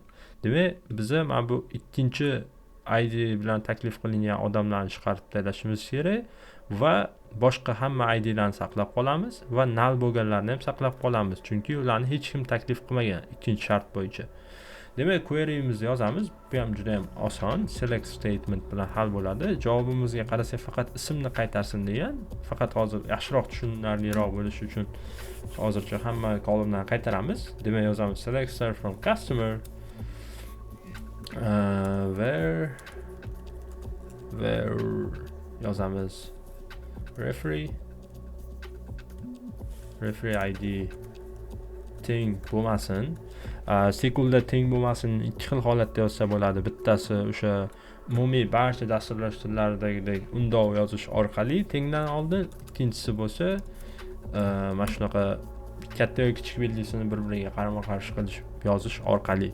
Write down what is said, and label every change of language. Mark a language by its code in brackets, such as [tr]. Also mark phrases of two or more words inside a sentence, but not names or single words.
[uz] Demak, biz mana bu ikkinchi ID bilan taklif qilingan odamlarni chiqarib tashlashimiz kerak va boshqa hamma ID'larni saqlab qolamiz va null bo'lganlarni ham saqlab qolamiz, chunki ularni hech kim taklif qilmagan ikkinchi shart bo'yicha. Demak, query'imizni yozamiz. Bu ham juda ham oson, [en] select statement [uz] bilan hal bo'ladi. Javobimizga qarasak faqat ismni qaytarsin degan. Faqat hozir yaxshiroq tushunarliroq bo'lishi uchun hozircha hamma kolumnlarni qaytaramiz. Demak, yozamiz [en] select star from customer where [uz] yozamiz referee ID teng bo'lmasin. SQLda teng bo'lmasin ikki xil holatda yozsa bo'ladi. Bittasi o'sha umumiy barcha dasturlash tillaridagidek undov yozish orqali tengdan oldin, ikkinchisi bo'lsa mana shunaqa katta yoki kichik belgisini bir-biriga qarama-qarshi qilish yozish orqali.